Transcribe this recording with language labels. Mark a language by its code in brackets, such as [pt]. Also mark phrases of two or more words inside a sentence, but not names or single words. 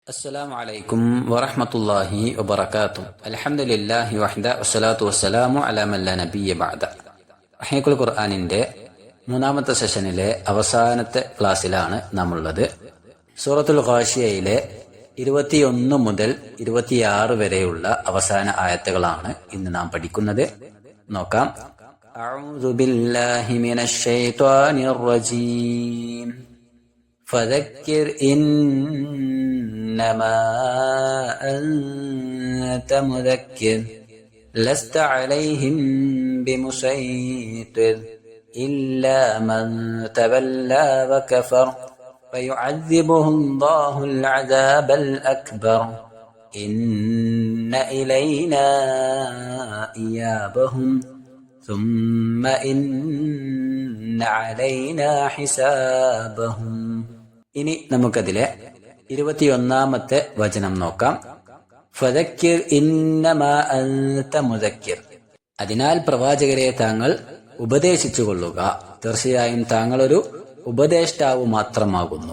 [ar] السلام عليكم ورحمة الله وبركاته. الحمد لله وحده والصلاة والسلام على من لا نبي بعد. [ml] റഹീഖുൽ ഖുർആനിന്റെ മൂന്നാമത്തെ സെഷനിലെ അവസാനത്തെ ക്ലാസ്സിലാണ് നാം ഉള്ളത്. സൂറത്തുൽ ഖാശിയയിലെ 21 മുതൽ 26 വരെയുള്ള അവസാന ആയത്തുകളാണ് ഇന്ന് നാം പഠിക്കുന്നത്. [ar] നോക്കാം. أعوذ بالله من الشيطان الرجيم. ഫദക്കിർ إنما أنت مذكر لست عليهم بمسيطر إلا من تولى وكفر فيعذبه الله العذاب الأكبر إن إلينا إيابهم ثم إن علينا حسابهم. [ml] ഇനി നമുക്കതിലെ 21-ാമത്തെ വചനം നോക്കാം. [ar] فذكر إنما أنت مذكر. [ml] അതിനാൽ പ്രവാചകരെ താങ്കൾ ഉപദേശിച്ചു കൊള്ളുക, തീർച്ചയായും താങ്കൾ ഒരു ഉപദേഷ്ടാവ് മാത്രമാകുന്നു.